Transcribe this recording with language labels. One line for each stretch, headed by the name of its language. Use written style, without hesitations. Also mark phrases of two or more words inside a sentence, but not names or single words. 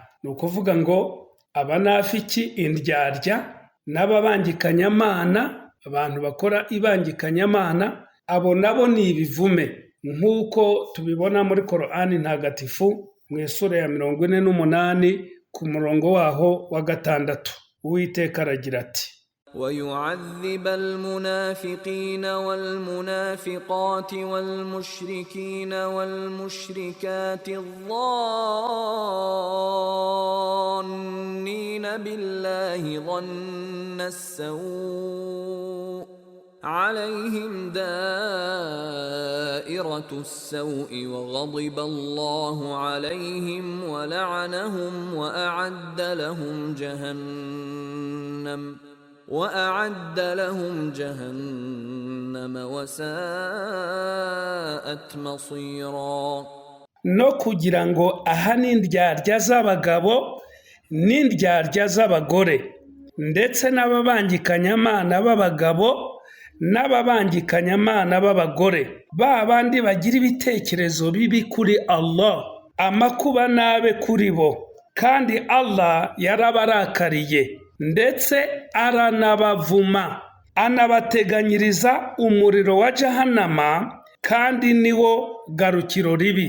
Kinyarwanda: Ni ukuvuga ngo abanafiki, indyarya, n'ababangikanyamana, abantu bakora ibangikanyamana, abo nabo ni ibivume nk'uko tubibona muri Korani ntagatifu mu isura ya 48 ku murongo waho wa 6. Uwiteka aragira ati:
Arabic: وَيُعَذِّبَ الْمُنَافِقِينَ وَالْمُنَافِقَاتِ وَالْمُشْرِكِينَ وَالْمُشْرِكَاتِ الظَّانِّينَ بِاللَّهِ ظَنَّ السَّوْءِ عَلَيْهِمْ دَائِرَةُ السَّوْءِ وَغَضِبَ اللَّهُ عَلَيْهِمْ وَلَعَنَهُمْ وَأَعَدَّ لَهُمْ جَهَنَّمَ وَسَاءَتْ مَصِيرًا.
Kinyarwanda: No kugira ngo aha n'indyarya z'abagabo n'indyarya z'abagore ndetse n'ababangikanyamana b'abagabo n'ababangikanyamana b'abagore, ba bandi bagira ibitekerezo bibi kuri Allah, amakuba nabe kuri bo, kandi Allah yarabarakariye ndetse aranabavuma, anabateganyiriza umuriro wa Jahannama, kandi niwo garukiro ribi.